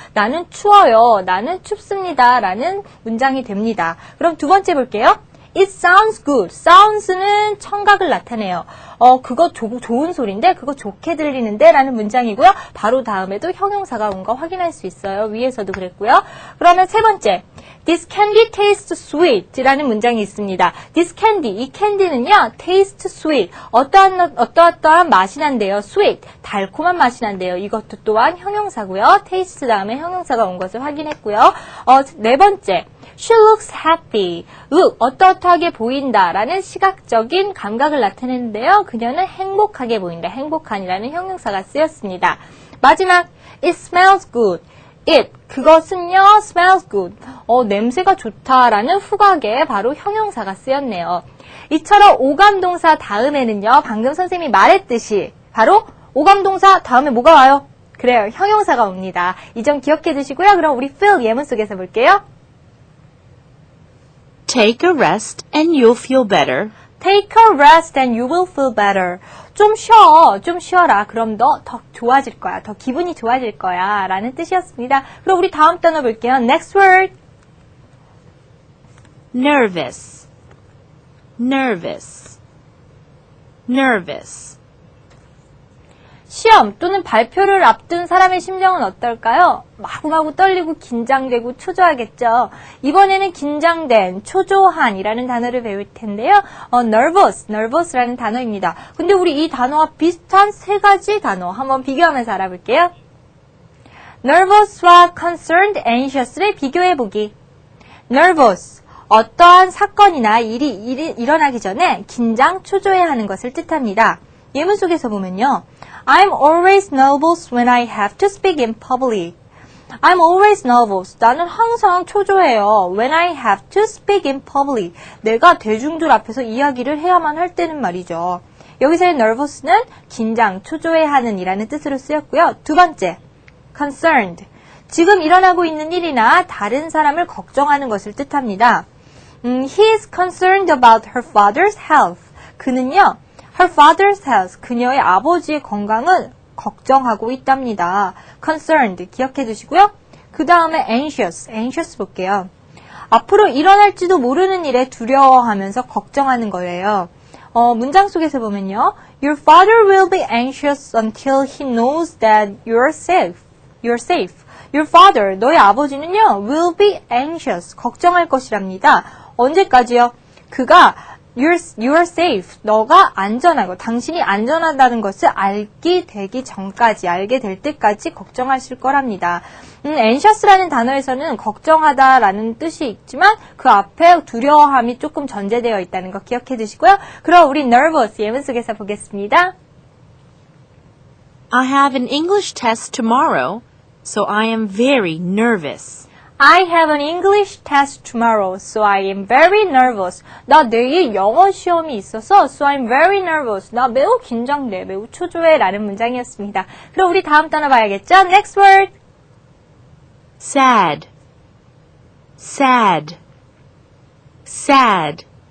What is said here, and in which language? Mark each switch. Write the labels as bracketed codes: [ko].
[ko] 나는 추워요. 나는 춥습니다. 라는 문장이 됩니다. 그럼 두 번째 볼게요. [en] It sounds good. [ko] sounds는 청각을 나타내요. 그거 좋은 소리인데, 그거 좋게 들리는데 라는 문장이고요. 바로 다음에도 형용사가 온 거 확인할 수 있어요. 위에서도 그랬고요. 그러면 세 번째. [en] This candy tastes sweet [ko] 라는 문장이 있습니다. [en] This candy, [ko] 이 캔디는요, [en] taste sweet. [ko] 어떠한 맛이 난대요. sweet, 달콤한 맛이 난대요. 이것도 또한 형용사고요. taste 다음에 형용사가 온 것을 확인했고요. 네 번째. [en] She looks happy. [ko] 어떠하게 보인다 라는 시각적인 감각을 나타내는데요. 그녀는 행복하게 보인다. 행복한이라는 형용사가 쓰였습니다. [en] 마지막, it smells good. it, [ko] 그것은요, [en] smells good. [ko] 냄새가 좋다라는 후각에 바로 형용사가 쓰였네요. 이처럼 오감동사 다음에는요, 방금 선생님이 말했듯이 바로 오감동사 다음에 뭐가 와요? 그래요, 형용사가 옵니다. 이 점 기억해 두시고요. 그럼 우리 fill 예문 속에서 볼게요. [en] Take a rest and you'll feel better. Take a rest and you will feel better. [ko] 좀 쉬어라. 그럼 너 더 좋아질 거야. 더 기분이 좋아질 거야. 라는 뜻이었습니다. 그럼 우리 다음 단어 볼게요. [en] Next word. Nervous. Nervous. Nervous. [ko] 시험 또는 발표를 앞둔 사람의 심정은 어떨까요? 마구마구 떨리고 긴장되고 초조하겠죠. 이번에는 긴장된, 초조한이라는 단어를 배울 텐데요. nervous라는 단어입니다. 근데 우리 이 단어와 비슷한 세 가지 단어 한번 비교하면서 알아볼게요. nervous와 concerned, anxious를 비교해보기. nervous, 어떠한 사건이나 일이 일어나기 전에 긴장, 초조해하는 것을 뜻합니다. 예문 속에서 보면요. [en] I'm always nervous when I have to speak in public. I'm always nervous. [ko] 나는 항상 초조해요. [en] When I have to speak in public. [ko] 내가 대중들 앞에서 이야기를 해야만 할 때는 말이죠. 여기서의 nervous는 긴장, 초조해하는 이라는 뜻으로 쓰였고요. 두 번째, concerned. 지금 일어나고 있는 일이나 다른 사람을 걱정하는 것을 뜻합니다. [en] He is concerned about her father's health. [ko] 그는요, her father's health, 그녀의 아버지의 건강을 걱정하고 있답니다. concerned, 기억해 두시고요. 그 다음에 anxious 볼게요. 앞으로 일어날지도 모르는 일에 두려워하면서 걱정하는 거예요. 문장 속에서 보면요. [en] Your father will be anxious until he knows that you're safe. [ko] Your father, 너의 아버지는요, [en] will be anxious, [ko] 걱정할 것이랍니다. 언제까지요? 그가 [en] You're safe. [ko] 너가 안전하고 당신이 안전하다는 것을 알게 되기 전까지, 알게 될 때까지 걱정하실 거랍니다. anxious라는 단어에서는 걱정하다라는 뜻이 있지만 그 앞에 두려워함이 조금 전제되어 있다는 거 기억해 두시고요. 그럼 우리 nervous 예문 속에서 보겠습니다. [en] I have an English test tomorrow, so I am very nervous. I have an English test tomorrow, so I am very nervous. [ko] 나 내일 영어 시험이 있어서, [en] so I'm very nervous. [ko] 나 매우 긴장돼, 매우 초조해 라는 문장이었습니다. 그럼 우리 다음 단어 봐야겠죠? [en] Next word. Sad. Sad. Sad.